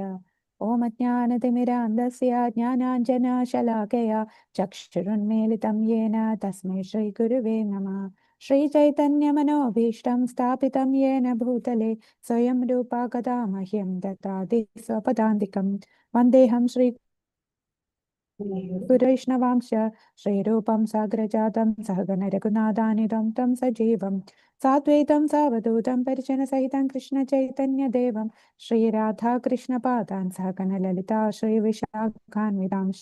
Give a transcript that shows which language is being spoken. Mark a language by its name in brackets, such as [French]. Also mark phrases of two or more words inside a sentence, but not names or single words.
[Sanskrit] ഓം അജ്ഞാനതിമിരാന്ധസ്യ ജ്ഞാനാഞ്ജനശലാകയാ ചക്ഷുരുന്മീലിതം യേന തസ്മൈ ശ്രീഗുരുവേ നമഃ. ശ്രീചൈതന്യമനോഭീഷ്ടം സ്ഥാപിതം യേന ഭൂതലെ സ്വയം രൂപാ കഥാ മഹ്യം ദദാതി സ്വപദാന്തികം. വന്ദേഹം ശ്രീ गुरुवैष्णवांश श्रीरूपं साग्रजातं सहगण रघुनाथान्वितं तं सजीवं साद्वैतं सावधूतं परिजनसहितं कृष्णचैतन्यदेवं श्रीराधाकृष्णपादान् सहगण ललिता श्रीविशाखान्वितांश.